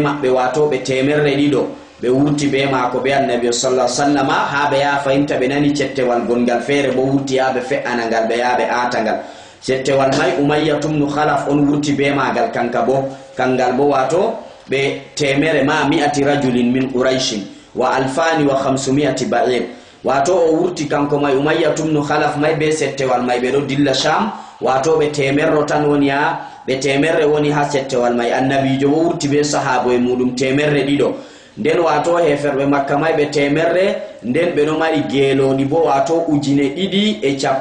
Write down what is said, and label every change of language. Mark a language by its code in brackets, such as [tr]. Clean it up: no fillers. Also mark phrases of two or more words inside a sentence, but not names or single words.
[ff] maɓɓe wato ɓe 200 ɓe wurti be mako be annabi [ar] صلى الله عليه وسلم [ff] ha ɓe ya fayinta ɓe nani cettewal gongal feere bo wurti ha ɓe fe'ana ngal ɓe ya ɓe ata ngal cettewal may Umayya ibn Khalaf on wurti be magal kangal bo wato ɓe [ar] 100 رجل من قريش و2500 بعير [ff] wato o wurti kanko may Umayya ibn Khalaf may be cettewal may ɓe ɗo dilla Sham wato ɓe 100 tan woni ha ɓe 100 woni ha cettewal may annabijo wo wurti be sahabo e muɗum 200 nden wato heferɓe Makka may ɓe 100 nden ɓe ɗo mari geeloɗi bo wato 2,000 e